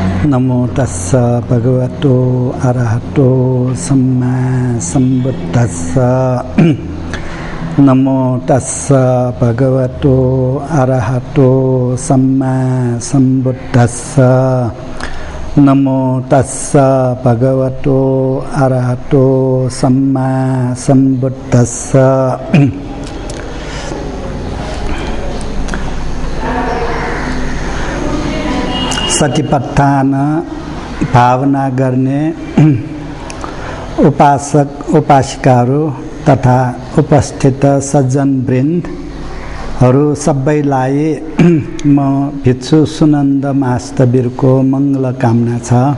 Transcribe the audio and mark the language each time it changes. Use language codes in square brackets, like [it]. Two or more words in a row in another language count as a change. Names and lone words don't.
[pi] नमो तस्स भगवतो अरहतो सम्मा सम्बुद्धस्स। नमो तस्स भगवतो अरहतो सम्मा सम्बुद्धस्स। नमो तस्स भगवतो अरहतो सम्मा सम्बुद्धस्स। [ne] सतिपत्थान भावना गर्ने उपासक उपासिकाहरू तथा उपस्थित सज्जन वृन्दहरू सबैलाई म भिक्षु सुनन्द महास्तवीरको मङ्गल कामना छ।